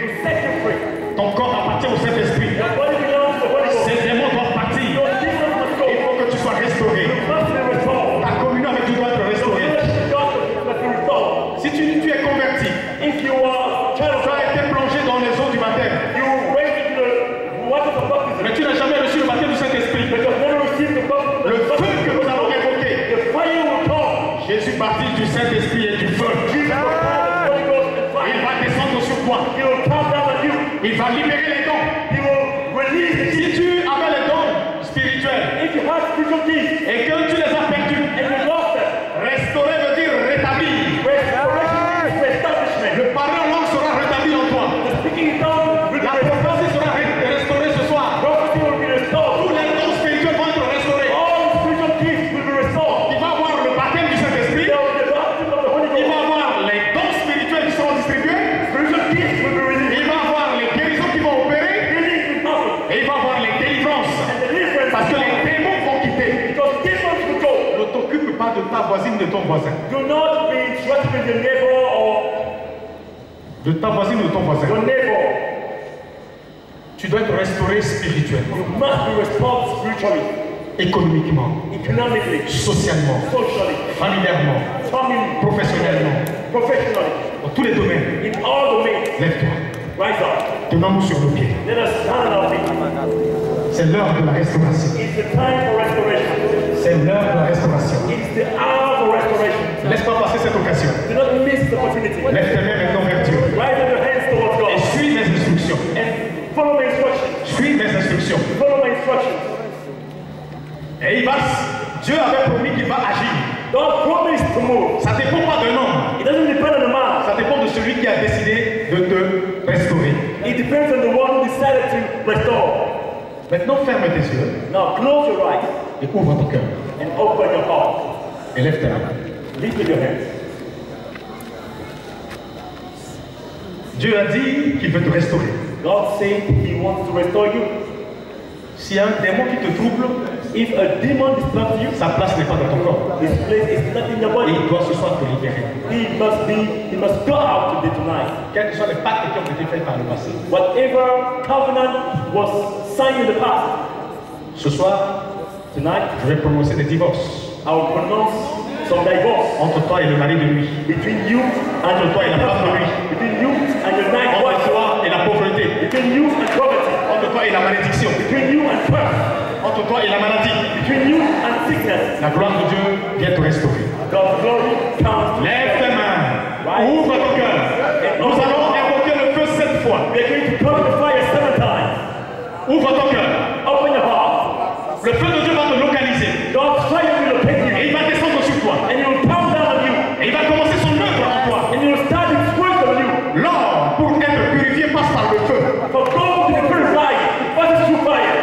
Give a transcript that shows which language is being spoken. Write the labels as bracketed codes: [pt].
[en] to set you free. [fr] Ton corps appartient au Saint-Esprit. [en] Your body belongs to the Holy Ghost. [fr] Ces démons doivent partir. [en] Your demons must go. [fr] Il faut que tu sois restauré. [en] Must be restored. [fr] Ta communion avec Dieu doit être restaurée. [en] God must be restored. [fr] Si tu es converti, [en] If you are child of [fr] tu [en] God, [fr] as été plongé dans les eaux du baptême, [en] you went into the waters of baptism, [fr] mais tu n'as jamais reçu le baptême du Saint-Esprit. [en] but you have never received the baptism. [fr] Le feu que nous allons évoquer, [en] The fire will come. [fr] Jésus partit du Saint-Esprit et du feu. [en] Jesus will come. The Holy Ghost and [fr] Il [en] fire. [fr] va descendre sur toi. [en] He will come down on you. [fr] Il va libérer les dons. [en] He will release you. [fr] Si tu avais les dons spirituels [en] If you have spiritual gifts [fr] et que tu les as perdus, [en] and you lost them, [fr] restaurer veut dire rétablir. [en] restoration is establishment. [fr] Le parler en langue sera rétabli en toi. [en] The speaking in tongues will be [fr] La [en] restored. [fr] prophétie sera restaurée ce soir. [en] Prophecy will be restored. [fr] Tous les dons spirituels vont être restaurés. [en] All spiritual gifts will be restored. [fr] Il va avoir le baptême du Saint-Esprit. [en] There will be the baptism of the Holy [fr] Il va [en] Ghost. [fr] avoir les dons spirituels qui seront distribués. [en] Spiritual gifts will be released. [fr] Il va avoir les guérisons qui vont opérer. [en] Healing will happen. [fr] Et il va avoir les délivrances. [en] And deliverance [fr] Parce que [en] will [fr] les [en] come. [fr] démons vont quitter. [en] Because demons will go. [fr] Ne t'occupe pas de ta voisine, de ton voisin. [en] Do not be interested with your neighbor or [fr] De ta voisine, de ton voisin. [en] your neighbor. [fr] Tu dois être restauré spirituellement, [en] You must be restored spiritually, [fr] économiquement, [en] economically, [fr] socialement, [en] socially, [fr] familièrement, [en] family, [fr] professionnellement, [en] professionally, [fr] dans tous les domaines. [en] in all domains. [fr] Lève-toi. [en] Rise up. [fr] Tenons-nous sur nos pieds. [en] Let us stand on our feet. [fr] C'est l'heure de la restauration. [en] It's the time for restoration. [fr] C'est l'heure de la restauration. [en] It's the hour for restoration. [fr] Laisse pas passer cette occasion. [en] Do not miss the opportunity. [fr] Lève tes mains maintenant vers Dieu. [en] Rise up your hands towards [fr] Et [en] God [fr] suis mes instructions. [en] and follow my instructions. [fr] Suis mes instructions. [en] Follow my instructions. [fr] Et Dieu avait promis qu'il va agir. [en] God promised to move. [fr] Ça ne dépend pas d'un homme. [en] It doesn't depend on the man. [fr] Ça dépend de celui qui a décidé de te restaurer. [en] It depends on the one who decided to restore. [fr] Maintenant, ferme tes yeux [en] Now close your eyes [fr] et ouvre ton cœur. [en] and open your heart. [fr] Et lève tes mains. [en] Lift with your hands. [fr] Dieu a dit qu'il veut te restaurer. [en] God said He wants to restore you. [fr] S'il y a un démon qui te trouble, [en] If a demon disturbs you, [fr] sa place n'est pas dans ton corps. [en] his place is not in your [fr] Et [en] body. [fr] il doit ce soir te libérer. [en] He must go out today tonight. [fr] Quels que soient les pactes qui ont été faits par le passé. [en] Whatever covenant was signed in the past, [fr] Ce soir, [en] tonight [fr] je vais prononcer des divorces [en] I will pronounce some divorce [fr] entre toi et le mari de nuit. [en] between you and [fr] Entre toi et la femme de nuit. [en] between you and your night [fr] Entre [en] wife, [fr] toi et la pauvreté. [en] between you and poverty, [fr] Entre toi et la malédiction. [en] between you and curse, [fr] Entre toi et la maladie. [en] between you and sickness. [fr] La gloire de Dieu vient te restaurer. [en] God's glory comes. [fr] Lève tes mains. Ouvre ton cœur. Nous allons invoquer le feu 7 fois. [en] We are going to come the fire 7 times. [fr] Ouvre ton cœur. [en] Open your heart. [fr] Le feu de Dieu va te localiser. [en] God's fire will locate you. [fr] Et il va descendre sur toi. [en] And it will come down on you. [fr] Et il va commencer son œuvre en toi. [en] And it will start its work on you. [fr] L'or, pour être purifié, passe par le feu. [en] For gold to be purified, it passes through fire.